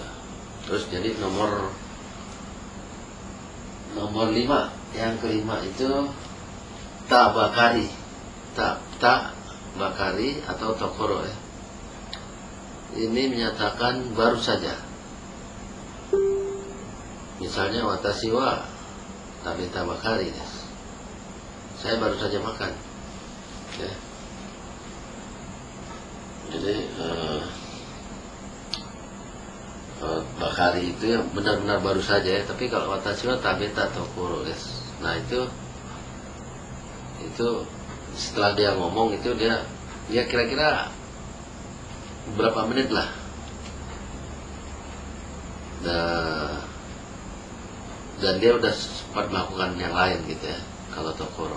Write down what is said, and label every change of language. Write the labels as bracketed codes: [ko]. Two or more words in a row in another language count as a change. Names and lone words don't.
[id] Terus jadi nomor 5, yang kelima itu [ja] たばかり, たばかり [id] atau tokoro ya. Ini menyatakan baru saja. [ja] Misalnya 私は食べたばかりです. [id] Saya baru saja makan ya. Jadi bakari itu yang benar-benar baru saja ya. Tapi kalau [ja] 私は食べたところです, [id] nah itu itu setelah dia ngomong itu dia kira-kira berapa menit lah. Dan dia udah sempat melakukan yang lain gitu ya kalau Tokoro.